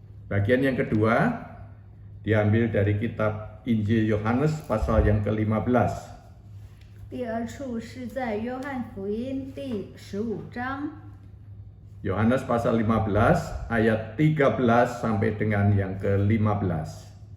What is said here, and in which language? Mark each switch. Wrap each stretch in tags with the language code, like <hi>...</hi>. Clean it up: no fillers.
<id>Bagian yang kedua diambil dari kitab Injil Yohanes pasal yang ke-15.</id> <zh>第二处是在约翰福音第15章。</zh> <id>Yohanes pasal 15 ayat 13 sampai dengan yang ke-15.</id>